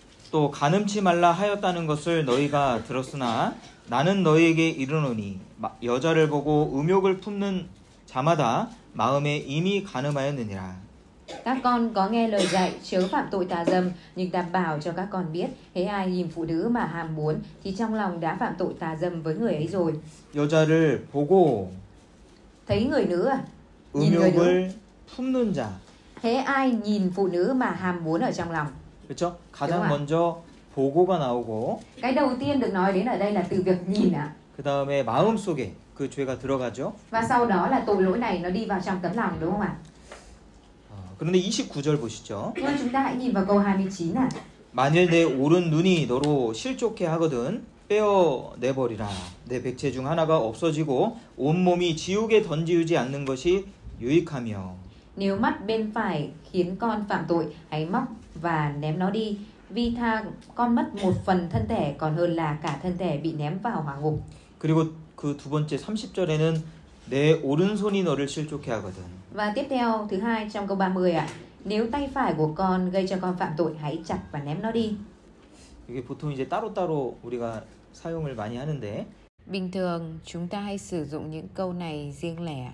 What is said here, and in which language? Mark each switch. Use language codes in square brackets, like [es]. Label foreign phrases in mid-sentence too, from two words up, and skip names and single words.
[ko] 또 간음치 말라 하였다는 것을 너희가 들었으나 나는 너희에게 이르노니 여자를 보고 음욕을 품는 자마다 마음에 이미 간음하였느니라. [vi] Các con có nghe lời dạy chớ phạm tội tà dâm, nhưng ta bảo cho các con biết, hễ ai nhìn phụ nữ mà ham muốn thì trong lòng đã phạm tội tà dâm với người ấy rồi. [ko] 여자를 보고 [vi] Thấy người nữ à? Nhìn người nữ. [ko] 음욕을 품는 자. [vi] Hễ ai nhìn phụ nữ mà ham muốn ở trong lòng. [ko] 그렇죠? 가장 먼저 보고가 나오고 [vi] Cái đầu tiên được nói đến ở đây là từ việc nhìn ạ. [ko] 그 다음에 마음속에 그 죄가 들어가죠. [vi] Và sau đó là tội lỗi này nó đi vào trong tấm lòng, đúng không ạ? [ko] 그런데 29절 보시죠. [vi] Nhưng chúng ta hãy nhìn vào câu 29 ạ. [ko] 만일 내 오른 눈이 너로 실족해 하거든 빼어내버리라. 내 백체 중 하나가 없어지고 온몸이 지옥에 던지우지 않는 것이 유익하며. [vi] Nếu mắt bên phải khiến con phạm tội, hãy móc và ném nó đi. Vì tha con mất một phần thân thể còn hơn là cả thân thể bị ném vào hỏa ngục. [ko] 그리고 그 두 번째 30절에는 내 오른손이 너를 실족해 하거든. [vi] Và tiếp theo thứ hai trong câu 30 ạ. Nếu tay phải của con gây cho con phạm tội, hãy chặt và ném nó đi. [ko] 이게 보통 이제 따로따로 우리가 사용을 많이 하는데 [vi] Bình thường chúng ta hay sử dụng những câu này riêng lẻ.